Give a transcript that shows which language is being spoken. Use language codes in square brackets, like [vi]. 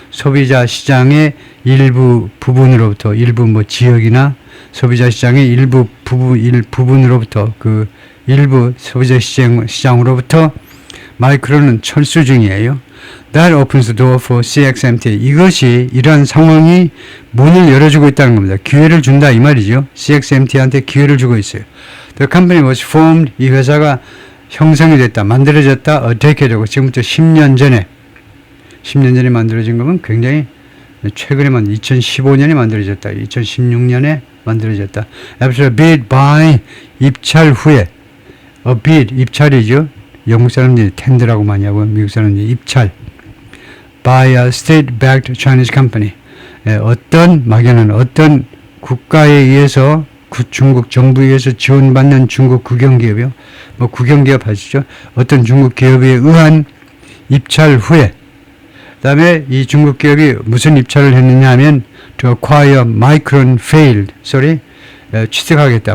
[ko] 소비자 시장의 일부 부분으로부터, 일부 뭐 지역이나 소비자 시장의 일부 부분으로부터, 그 일부 소비자 시장으로부터 마이크론은 철수 중이에요. [en] That opens the door for CXMT. [ko] 이것이 이러한 상황이 문을 열어주고 있다는 겁니다. 기회를 준다 이 말이죠. CXMT한테 기회를 주고 있어요. [en] The company was formed. [ko] 이 회사가 형성이 됐다, 만들어졌다. [en] A decade ago. [ko] 지금부터 10년 전에 만들어진 거면 굉장히 최근에 2015년에 만들어졌다. 2016년에 만들어졌다. [en] After a bid by [ko] 입찰 후에. [en] A bid 입찰이죠. [ko] 영국 사람들이 텐더라고 많이 하고 미국 사람들이 입찰. [en] by a state-backed Chinese company. [ko] 막연한 어떤 국가에 의해서 중국 정부에 의해서 지원받는 중국 국영기업이요. 뭐 국영기업 하시죠. 어떤 중국 기업에 의한 입찰 후에 그 다음에 이 중국 기업이 무슨 입찰을 했느냐 하면 [en] to acquire Micron failed. [ko] 취득하겠다.